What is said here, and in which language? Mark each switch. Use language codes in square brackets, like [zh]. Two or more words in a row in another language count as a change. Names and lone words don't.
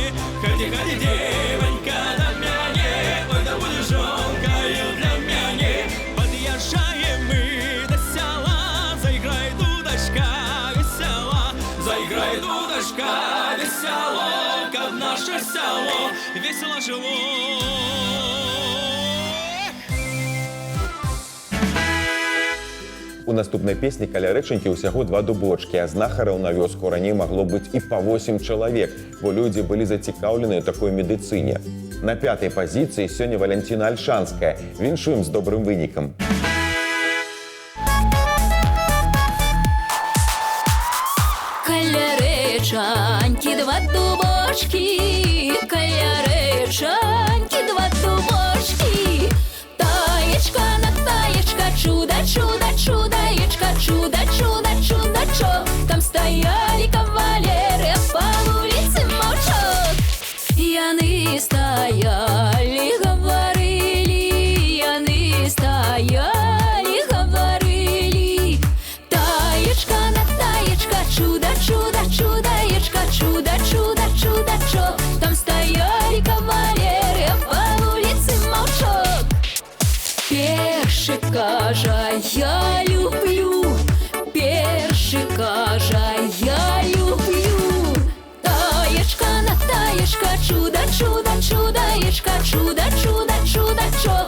[ru] Ходи, ходи, девонька, до мяне, ой, да будешь жонкою для мяне. Подъезжаем мы до села, заиграй, дудочка, весела, заиграй, дудочка, весело, как наше село, весело жило. [be] У наступнай песні каля рэчанькі ўсяго 2 дубочкі, а знахараў на вёску раней магло быць і па 8 чалавек, бо людзі былі зацікаўлены ў такой медыцыне. На 5-й пазіцыі сёння Валянціна Альшанская. Віншуем з добрым вынікам. Каля рэчанькі 2 дубочкі, каля рэчанькі 2 дубочкі. [ru] Таечка на таечка, чудо, чудо, чудаечка, чудо, чудо, чудо, чо. Там стояли кавалеры, по улице молчат. Яны стояли, говорили, яны стояли, говорили. Таечка на таечка, чудо, чудо, чудаечка, чудо, чудо, чудо, чо. Там стояли кавалеры, по улице молчат. [uk] Перший кажа, я люблю, перший кажа, я люблю. [ru] Таечка на таечка, чудо, чудо, чудаечка, чудо, чудо, чудо, чо.